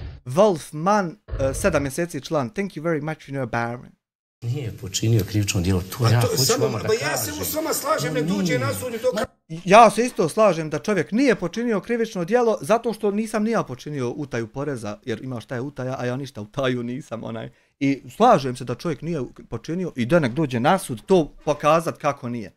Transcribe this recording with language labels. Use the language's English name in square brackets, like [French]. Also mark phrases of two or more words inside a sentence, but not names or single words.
[Bosnian] Wolfman, 7 mjeseci član. [English] Thank you very much, Baron. [Bosnian] Nije počinio krivično djelo, to ja hoću vama da kažem. Ja se s vama slažem, nek dođe na sud i to... Ja se isto slažem da čovjek nije počinio krivično djelo zato što nisam ni ja počinio utaju poreza, jer ima šta je utaja, a ja ništa utaju nisam I slažem se da čovjek nije počinio i da nek dođe na sud to pokazat kako nije.